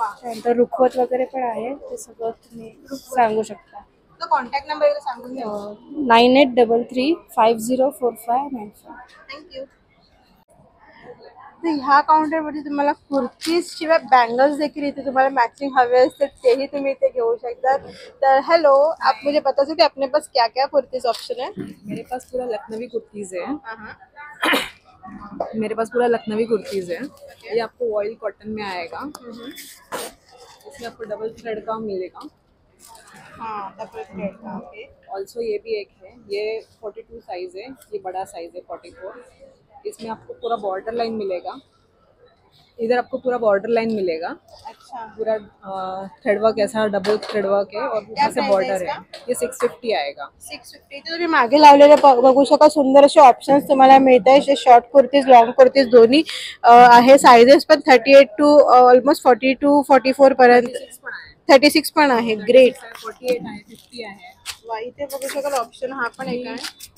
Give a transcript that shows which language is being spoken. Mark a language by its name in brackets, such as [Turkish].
[Marathi] त्यानंतर रुखवत वगैरे पण आहे, ते सगळं तुम्ही सांगू शकता. कॉन्टॅक्ट नंबर सांगून द्या. 9833504595. [English] Thank you. [Marathi] तर ह्या काउंटरमध्ये तुम्हाला कुर्तीज शिवाय बँगल्स देखील इथे तुम्हाला मॅचिंग हवे असते, तेही तुम्ही इथे घेऊ शकतात. [Hindi] तर हेलो, आप मुझे बता सकते अपने पास क्या क्या कुर्तीज ऑप्शन है? मेरे पास पूरा लखनवी कुर्तीज है. मेरे पास पूरा लखनवी कुर्तीज है. ये आपको ऑयल कॉटन में आएगा. इसमें आपको डबल थ्रेड का मिलेगा. हाँ, डबल थ्रेड का. ओके. ऑल्सो ये भी एक है, ये 42 साइज है, ये बड़ा साइज है 44. इसमें आपको पूरा बॉर्डर लाइन मिलेगा. इधर आपको पूरा बॉर्डर लाइन मिलेगा. अच्छा. पूरा थ्रेड वर्क ऐसा डबल थ्रेड वर्क है और ऊपर से बॉर्डर है. ये 650 आएगा. 650. [Marathi] तुम्ही मागे लावलेले बघू शकता, सुंदर असे ऑप्शन्स तुम्हाला मिळत आहे. शॉर्ट कुर्तीज, लॉंग कुर्तीज दोन्ही आहे. साइजेस पण 38 टू ऑलमोस्ट 40 टू 44 पर्यंत. 36 पण आहे. ग्रेट. 48 आहे, 50 आहे. वा, इथे बघू शकाल ऑप्शन हा पण एक आहे.